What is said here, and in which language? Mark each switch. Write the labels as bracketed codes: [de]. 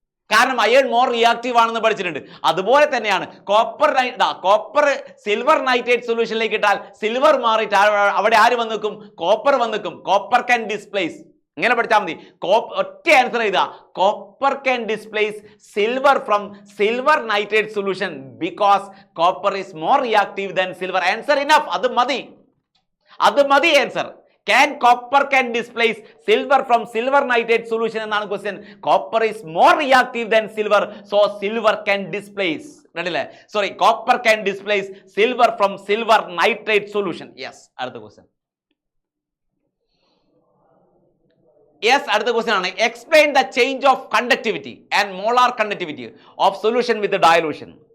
[ml] കാരണം iron more reactive ആണെന്ന് പഠിച്ചിട്ടുണ്ട്. അതുപോലെ തന്നെയാണ് കോപ്പർ സിൽവർ നൈട്രേറ്റ് സൊല്യൂഷനിലേക്ക് ഇട്ടാൽ സിൽവർ മാറിയിട്ട് അവിടെ ആര് വന്ന് നിൽക്കും? കോപ്പർ വന്ന് നിൽക്കും. [en] Copper can displace. [ml] ഇങ്ങനെ പഠിച്ചാൽ മതി. ഒറ്റ ആൻസർ ചെയ്താ [en] Copper can displace silver from silver nitrate solution because copper is more reactive than silver. [ml] Answer enough. അത് മതി answer. [en] Copper can displace silver from silver nitrate solution [ml] എന്നാണ് question. [en] Copper is more reactive than silver, so silver can displace. Copper can displace silver from silver nitrate solution. Yes. [ml] അടുത്ത question ആണ് [en] Explain the change of conductivity and molar conductivity of solution with dilution.